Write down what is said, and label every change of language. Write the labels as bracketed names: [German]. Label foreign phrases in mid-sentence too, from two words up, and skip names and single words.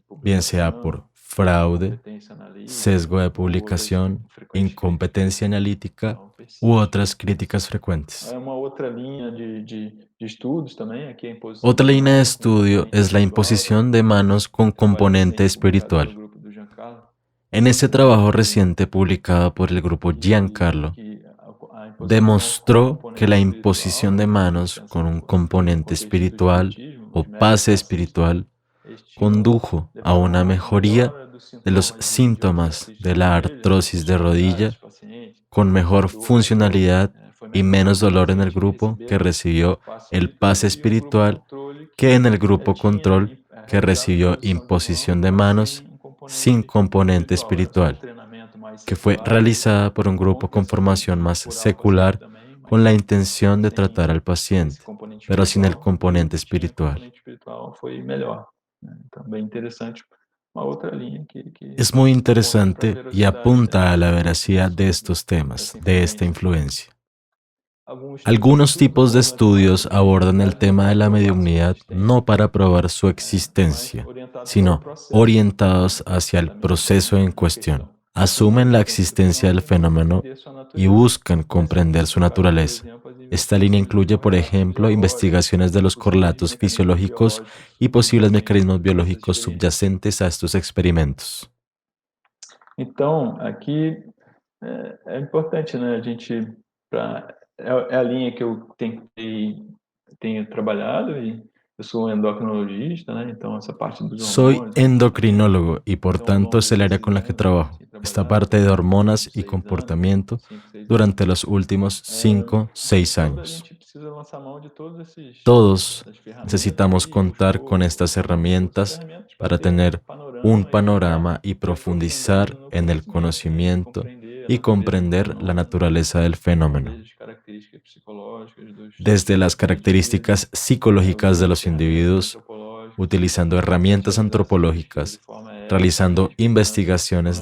[Spanish] bien sea por [Portuguese] publicação, fraude, incompetência analítica [Spanish] sesgo de [Portuguese] ou outras [Spanish] publicación, [Portuguese] frequentes críticas. [Spanish] incompetencia analítica [Portuguese] Então, u persiste. [Spanish] otras críticas frecuentes. [Portuguese] Uma outra linha de estudos também, aqui a imposição [Spanish] Otra de línea de manos com estudio [Portuguese] componente [Spanish] es la [Portuguese] espiritual, [Spanish] imposición de manos con [Portuguese] trabalho [Spanish] componente [Portuguese] recente publicado pelo [Spanish] espiritual. [Portuguese] grupo do Giancarlo, [Spanish] En ese trabajo [Portuguese] que, [Spanish] reciente publicado por el grupo Giancarlo, [Portuguese] que a imposição de mãos com [Spanish] demostró que [Portuguese] componente [Spanish] la [Portuguese] espiritual, [Spanish] imposición de [Portuguese] na [Spanish] manos con [Portuguese] existência [Spanish] un [Portuguese] do [Spanish] componente [Portuguese] contexto do [Spanish] espiritual [Portuguese] espiritismo, [Spanish] o [Portuguese] os médiuns [Spanish] pase [Portuguese] que assistem [Spanish] espiritual [Portuguese] estimam, [Spanish] condujo a [Portuguese] levaram [Spanish] una [Portuguese] a [Spanish] mejoría [Portuguese] melhora dos [Spanish] de los [Portuguese] sintomas de [Spanish] síntomas [Portuguese] artrite [Spanish] de [Portuguese] de [Spanish] la [Portuguese] joelho, [Spanish] artrosis de [Portuguese] estibilidade dos [Spanish] rodilla [Portuguese] pacientes, [Spanish] con [Portuguese] e a [Spanish] mejor [Portuguese] dor melhorou, [Spanish] funcionalidad [Portuguese] foi [Spanish] y menor [Portuguese] menos nos [Spanish] dolor en el [Portuguese] pacientes que [Spanish] grupo que [Portuguese] receberam o [Spanish] recibió [Portuguese] passe [Spanish] el [Portuguese] espiritual [Spanish] pase [Portuguese] e o grupo [Spanish] espiritual [Portuguese] controle [Spanish] que en el [Portuguese] que [Spanish] grupo control que [Portuguese] realizava [Spanish] recibió [Portuguese] imposição [Spanish] imposición [Portuguese] de [Spanish] de [Portuguese] mão, [Spanish] manos [Portuguese] mas [Spanish] sin [Portuguese] sem um componente [Spanish] componente [Portuguese] espiritual. Era só [Spanish] espiritual, [Portuguese] treinamento mais [Spanish] que fue [Portuguese] secular, [Spanish] realizada por un grupo [Portuguese] com [Spanish] con [Portuguese] pensamento [Spanish] formación [Portuguese] de [Spanish] más [Portuguese] curar o paciente [Spanish] secular [Portuguese] também, [Spanish] con [Portuguese] mas [Spanish] la intención de [Portuguese] sem [Spanish] tratar al [Portuguese] esse [Spanish] paciente, [Portuguese] componente [Spanish] pero sin el [Portuguese] espiritual. E o [Spanish] componente [Portuguese] que tinha [Spanish] espiritual. [Portuguese] componente espiritual foi melhor, né? Então, bem interessante. Uma outra linha que [Spanish] Es muy [Portuguese] aponta para a [Spanish] interesante y [Portuguese] veracidade [Spanish] apunta a la [Portuguese] desse [Spanish] veracidad de [Portuguese] uso [Spanish] estos temas, [Portuguese] dessa [Spanish] de esta [Portuguese] influência. [Spanish] influencia. [Portuguese] Alguns [Spanish] Algunos [Portuguese] estudos [Spanish] tipos de [Portuguese] abordam a temática [Spanish] estudios [Portuguese] da [Spanish] abordan el [Portuguese] mediunidade não [Spanish] tema [Portuguese] para [Spanish] de la [Portuguese] provar sua [Spanish] mediumnidad [Portuguese] existência, [Spanish] no para probar su [Portuguese] mas [Spanish] existencia, [Portuguese] orientados para o [Spanish] sino [Portuguese] processo, [Spanish] orientados hacia el proceso en [Portuguese] em [Spanish] cuestión. [Portuguese] questão. [Spanish] Asumen la [Portuguese] Assumem a existência do [Spanish] existencia del [Portuguese] fenômeno e [Spanish] fenómeno [Portuguese] entender sua [Spanish] y [Portuguese] natureza. [Spanish] buscan [Portuguese] Essa linha [Spanish] comprender su equivale, por natureza. [Portuguese] exemplo, às [Spanish] Esta línea [Portuguese] investigações [Spanish] incluye, [Portuguese] dos [Spanish] por [Portuguese] correlatos [Spanish] ejemplo, [Portuguese] biológicos, [Spanish] investigaciones de los [Portuguese] possíveis [Spanish] correlatos [Portuguese] mecanismos [Spanish] fisiológicos [Portuguese] biológicos [Spanish] y posibles [Portuguese] subjacentes [Spanish] mecanismos [Portuguese] a essas [Spanish] biológicos [Portuguese] experiências. [Spanish] subyacentes a estos experimentos. [Portuguese] Então, aqui é importante, né, a gente é a linha que eu tenho trabalhado e eu sou endocrinologista, né? Então essa parte dos [Spanish] Soy [Portuguese] hormônios, a comportamento. [Spanish] endocrinólogo y por [Portuguese] Então, ao [Spanish] tanto [Portuguese] longo [Spanish] es el área [Portuguese] desses [Spanish] con la que [Portuguese] anos, [Spanish] trabajo. [Portuguese] assim, [Spanish] Esta [Portuguese] trabalhado [Spanish] parte de hormonas y [Portuguese] 6 anos, [Spanish] comportamiento [Portuguese] 5, 6 anos, [Spanish] durante los últimos 5, 6 [Portuguese] a [Spanish] años. [Portuguese] gente precisa lançar mão de todas [Spanish] Todos [Portuguese] essas ferramentas [Spanish] necesitamos [Portuguese] e [Spanish] contar con estas herramientas para tener un panorama y profundizar en el conocimiento y comprender la naturaleza del fenómeno, desde las características psicológicas de los individuos, utilizando herramientas antropológicas, realizando investigaciones